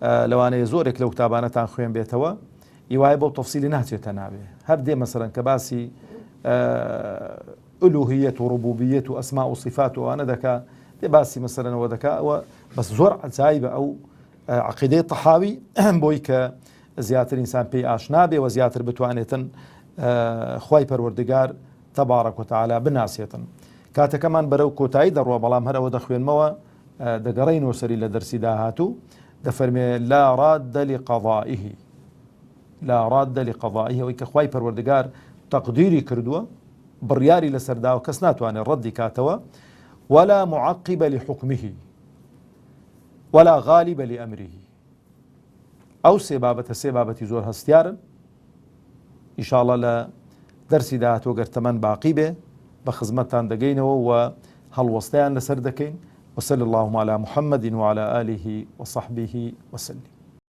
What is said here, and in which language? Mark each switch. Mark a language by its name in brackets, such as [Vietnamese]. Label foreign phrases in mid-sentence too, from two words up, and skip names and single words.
[Central Kurdish] لەوانەیە زۆرێک لەو کتابانەتان خوێن بێتەوە ئیوای بۆ تەفسیلی ناچێتە ناوێ هەر دێ مەسەرەن کە باسی ئولوهیەت و ڕوبوبیەت و ئەسما و صفات و ئەوانە دەکا دێ باسی مەسەرەنەوە دەکا ئەوە بەس زۆر عجایبە ئەو عقیدەی تەحاوی بۆی کە زیاتر ئینسان پێی ئاشنا بێ و زیاتر بتوانێتن خوای پەروەردگار [Arabic] تەبارەک و تەعالا [Central Kurdish] بناسێتن. کاتەکەمان بەرەو کۆتایی دەڕوە بەڵام هەرەوە دەخوێنمەوە دەگەڕێینەوە سەری لە دەرسی داهاتوو دەفەرمێ [Arabic] لا راد لقضائه لا راد لقضائه [Central Kurdish] ئەوەی کە خوای پەروەردگار تەقدیری کردووە بڕیاری لەسەردا و کەس ناتوانێت ڕەدی کاتەوە [Arabic] ولا معقب لحكمه ولا غالب لأمره [Central Kurdish] ئەو سێ بابەتی زۆر هەستیارن ئینشاءڵڵا لە دەرسی داهاتوە گەرتەمەند باقی بێ بە خزمەتتان دەگەینەوە و هەڵوەستەیان لەسەر دەکەین [Arabic] وصلى اللهم على محمد وعلى آله وصحبه وسلم.